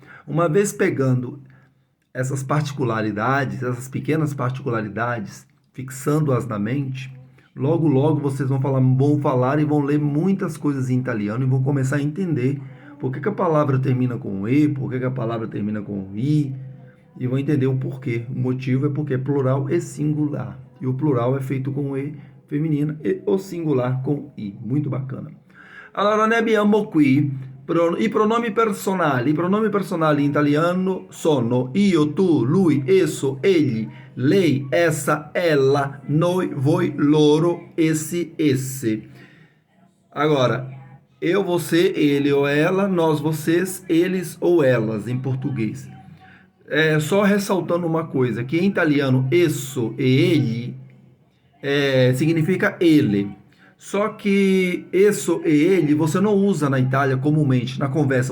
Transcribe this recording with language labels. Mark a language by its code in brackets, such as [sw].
[pt] Uma vez pegando essas particularidades, essas pequenas particularidades, fixando-as na mente, logo logo vocês vão falar e vão ler muitas coisas em italiano e vão começar a entender por que a palavra termina com e, por que a palavra termina com i, e vão entender o porquê. O motivo é porque é plural e singular. E o plural é feito com e feminina e o singular com i. Muito bacana. [it] Allora, ne abbiamo qui i pronomi personali. I pronomi personali in italiano sono io, tu, lui, esso, egli, lei, essa, ela, noi, voi, loro, essi, esse. [pt] Agora, eu, você, ele ou ela, nós, vocês, eles ou elas, em português. Só ressaltando uma coisa, que em italiano, esso e ele significa ele. Só que esso e ele você não usa na Itália comumente, na conversa.